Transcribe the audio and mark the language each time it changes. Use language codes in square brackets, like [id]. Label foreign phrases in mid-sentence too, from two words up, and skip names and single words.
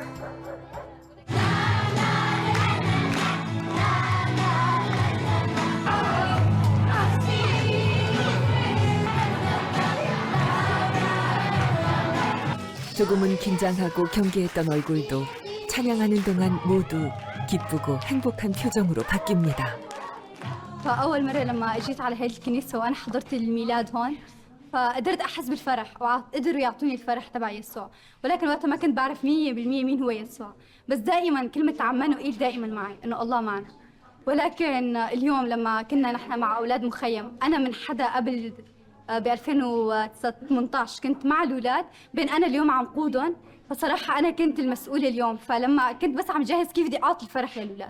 [ko] 조금은 긴장하고 경계했던 얼굴도 찬양하는 동안 모두 기쁘고 행복한 표정으로 바뀝니다. [ar] فأول مرة لما أجيت على هذه الكنيسة وأنا حضرت الميلاد هون فقدرت أحس بالفرح وقدروا يعطوني الفرح تبع يسوع، ولكن وقتها ما كنت بعرف 100% مين هو يسوع، بس دائما كلمة عمانوئيل دائما معي إنه الله معنا. ولكن اليوم لما كنا نحن مع أولاد مخيم، أنا من حدا قبل ب 2018 كنت مع الأولاد، بين أنا اليوم عم قودهم، فصراحة أنا كنت المسؤولة اليوم، فلما كنت بس عم جهز كيف بدي أعطي الفرح للأولاد.